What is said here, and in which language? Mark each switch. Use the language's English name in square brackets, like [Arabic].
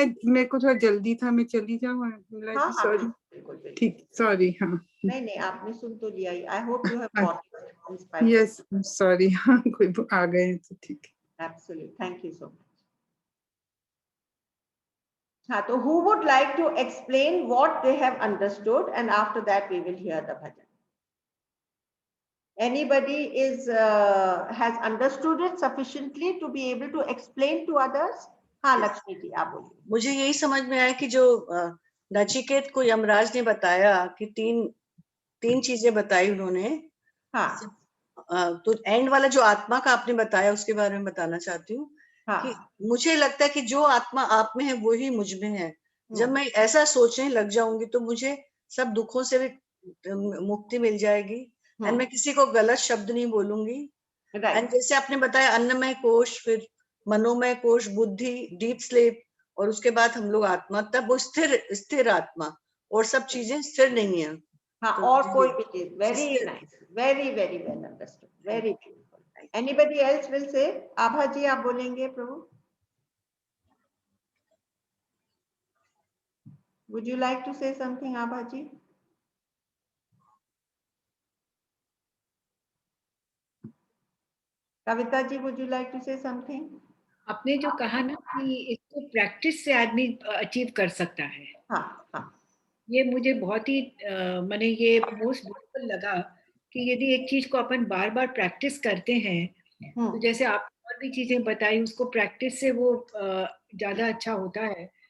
[Hindi] मेरे को थोड़ा जल्दी था, मैं चली जाऊँ? हाँ सॉरी। बिल्कुल बिल्कुल ठीक, सॉरी। हाँ नहीं आपने सुन तो लिया ही। [English] I hope you have got. [Hindi] Yes, sorry. हाँ, कोई आ गए हैं तो ठीक है। [English] Absolutely, thank you so much. [Hindi] हाँ, तो [English] who would like to explain what they have understood, and after that we will hear the bhajan. Anybody has understood it sufficiently to be able to explain to others? [Hindi] हाँ लक्ष्मी जी आप बोलिए। मुझे यही समझ में आया कि जो नचिकेत को यमराज ने बताया कि तीन चीजें बताई उन्होंने। हाँ तो एंड वाला जो आत्मा का आपने बताया उसके बारे में बताना चाहती हूँ। हाँ। कि मुझे लगता है कि जो आत्मा आप में है वो ही मुझ में है। जब मैं ऐसा सोचने लग जाऊंगी तो मुझे सब दुखों से भी मुक्ति मिल जाएगी एंड मैं किसी को गलत शब्द नहीं बोलूंगी। एंड जैसे आपने बताया अन्नमय कोश, फिर मनोमय कोश, बुद्धि, डीप स्लीप, और उसके बाद हम लोग आत्मा, तब वो स्थिर आत्मा, और सब चीजें स्थिर नहीं है। हाँ, तो और कोई भी चीज। [English] Very nice, very very well understood, very beautiful. Anybody else will say? [Hindi] आभा जी आप बोलेंगे प्रभु? [English] Would you like to say something, Abha ji? Kavita ji, would you like to say something? [Hindi] आपने जो कहा ना कि इसको प्रैक्टिस से आदमी अचीव कर सकता है। हाँ हाँ, ये मुझे बहुत ही मैंने ये मोस्ट ब्यूटीफुल लगा कि यदि एक चीज को अपन बार बार प्रैक्टिस करते हैं तो जैसे आप और भी चीजें बताई, उसको प्रैक्टिस से वो ज्यादा अच्छा होता है।